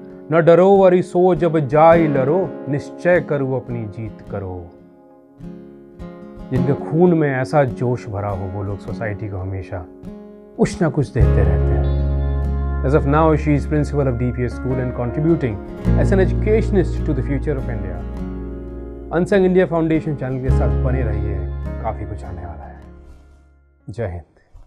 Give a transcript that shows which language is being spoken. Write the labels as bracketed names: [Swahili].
[Hindi] न डरो worry so जब जाई लरो, निश्चय करो अपनी जीत करो. जिनके खून में ऐसा जोश भरा हो, वो लोग सोसाइटी को हमेशा कुछ ना कुछ देते रहते हैं. [English] As of now, she is principal of DPS school and contributing as an educationist to the future of India. [Hindi] Unsung India Foundation channel के साथ बने रहिए, काफ़ी कुछ आने वाला है. जय हिंद.